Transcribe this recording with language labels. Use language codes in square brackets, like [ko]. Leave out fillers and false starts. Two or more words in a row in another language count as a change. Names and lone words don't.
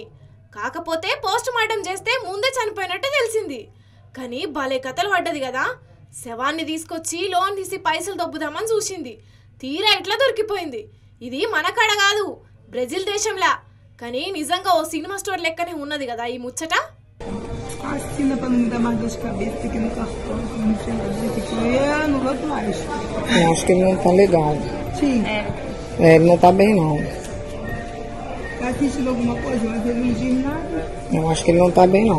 [te] కాకపోతే [en] post mortem [te] చేస్తే ముందే చనిపోయినట్టు తెలిసింది. కానీ భలే కథలు పడ్డది కదా. శవాన్ని తీసుకొచ్చి లోన్ తీసి పైసలు దొబ్బుదామని చూసింది. తీరా ఇట్లా దొరికిపోయింది. ఇది మన కాడ కాదు, బ్రెజిల్ దేశంలా. కానీ నిజంగా ఓ [en] cinema store [te] లెక్కనే ఉన్నది కదా ఈ ముచ్చట. [pt] Assina pra não me dar mais dor de cabeça aqui no cartão. Não sei dizer que eu não vou atrás. Eu acho que ele não tá legal. Sim. Ele não tá bem, não. Tá assistindo alguma coisa, mas ele não diz nada. Eu acho que ele não tá bem, não.